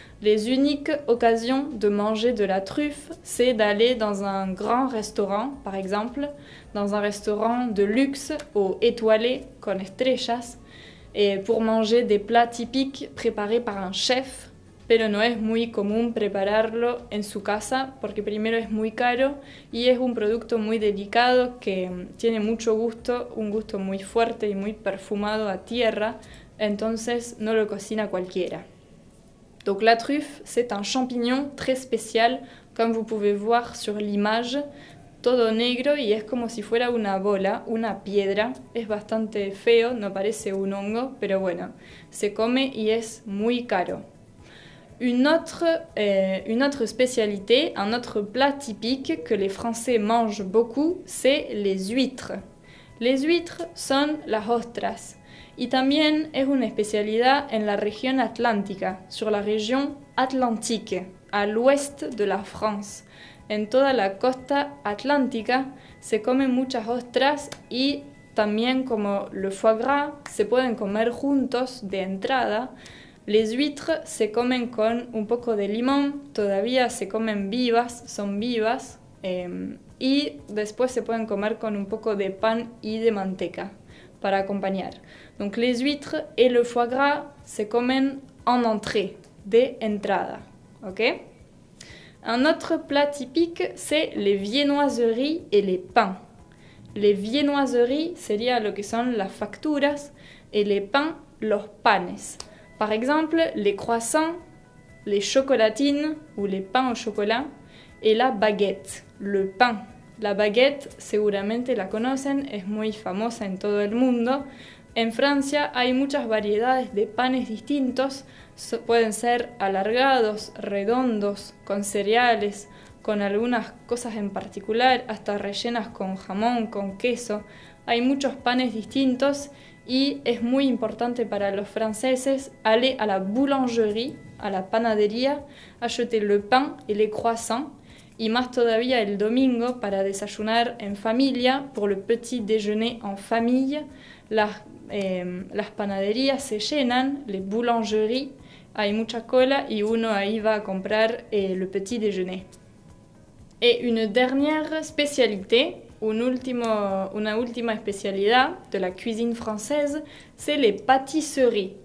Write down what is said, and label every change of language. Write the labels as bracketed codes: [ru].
[fr] Les uniques occasions de manger de la truffe, c'est d'aller dans un grand restaurant, par exemple, dans un restaurant de luxe ou étoilé con estrellas, pour manger des plats typiques préparés par un chef, [es] pero no es muy común prepararlo en su casa porque primero es muy caro y es un producto muy delicado que tiene mucho gusto, un gusto muy fuerte y muy perfumado a tierra, entonces no lo cocina cualquiera. [fr] Donc la truffe, c'est un champignon très spécial, comme vous pouvez voir sur l'image, [es] todo negro y es como si fuera una bola, una piedra. Es bastante feo, no parece un hongo, pero bueno, se come y es muy caro. [fr] Une autre spécialité, un autre plat typique que les Français mangent beaucoup, c'est les huîtres. [es] Les huîtres son las ostras. Y también es una especialidad en la región atlántica, [fr] sur la région atlantique, à l'ouest de la France. [es] En toda la costa atlántica se comen muchas ostras y también como le foie gras se pueden comer juntos de entrada. Les huîtres se comen con un poco de limón, todavía se comen vivas, son vivas, y después se pueden comer con un poco de pan y de manteca para acompañar. [fr] Donc les huîtres et le foie gras [es] se comen [fr] en entrée, [es] de entrada, [fr] ¿ok? Un autre plat typique, c'est les viennoiseries et les pains. [es] Les viennoiseries sería lo que son las facturas [fr] et les pains, [es] los panes. [fr] Par exemple, les croissants, les chocolatines ou les pains au chocolat et la baguette, le pain. [es] La baguette seguramente la conocen, es muy famosa en todo el mundo. En Francia hay muchas variedades de panes distintos, pueden ser alargados, redondos, con cereales, con algunas cosas en particular, hasta rellenas con jamón, con queso. Hay muchos panes distintos y es muy importante para los franceses [fr] aller à la boulangerie, a la panadería, acheter le pain et les croissants, [es] y más todavía el domingo para desayunar en familia, [fr] pour le petit déjeuner en famille. [es] Las panaderías se llenan, [fr] les boulangeries, [es] hay mucha cola y uno ahí va a comprar [fr] le petit déjeuner. Et une dernière spécialité, [es] una última especialidad de la [fr] cuisine française, c'est les pâtisseries.